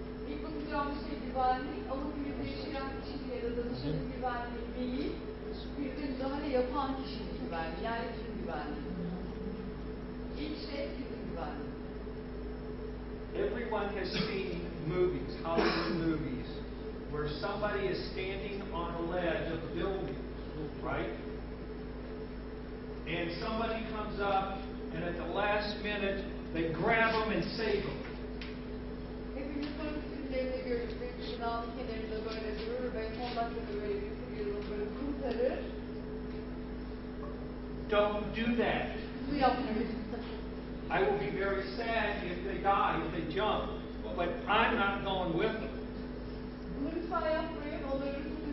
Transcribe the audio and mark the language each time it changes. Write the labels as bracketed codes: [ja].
[tr] İlk bakacağımız şey güvenlik ama krizde yaşayan kişinin ya da danışanın güvenliği değil, krizde müdahale yapan kişinin güvenliği, yani bizim güvenliği. İlk şey bizim güvenliği. [en] Everyone has seen movies, Hollywood movies, where somebody is standing on a ledge of a building, right? And somebody comes up, and at the last minute, they grab them and save them. [tr] Hepimiz polis filmlerinde gördük ve binanın kenarında böyle durur ve son dakikada böyle bir yılın böyle kurtarır. [en] Don't do that. [tr] Bunu yapmayın. [en] I will be very sad if they die, if they jump, but I'm not going with them. [tr] Bunu lütfen yapmayın, onları